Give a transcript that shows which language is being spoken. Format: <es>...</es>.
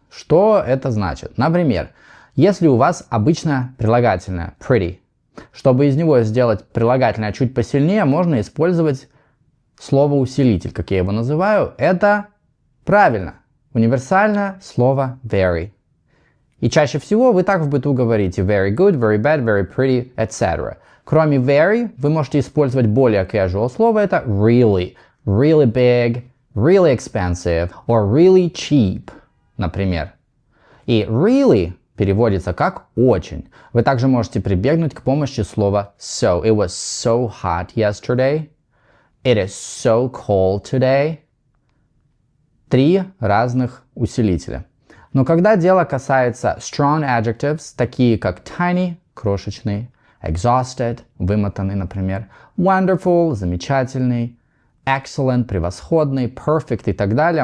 <ru>Что это значит? Например, если у вас обычное прилагательное pretty, чтобы из него сделать прилагательное чуть посильнее, можно использовать слово-усилитель, как я его называю. Это правильно, универсальное слово very. И чаще всего вы так в быту говорите</ru> <en>very good, very bad, very pretty, etc.</en> <ru>Кроме very, вы можете использовать более casual слово, это really,</ru> <en>really big, really expensive, or really cheap,</en> <ru>например. И really переводится как очень. Вы также можете прибегнуть к помощи слова so.</ru> <en>It was so hot yesterday. It is so cold today.</en> <ru>3 разных усилителя. Но когда дело касается strong adjectives, такие как tiny, крошечный, exhausted, вымотанный, например, wonderful, замечательный, excellent, превосходный, perfect и так далее.</ru>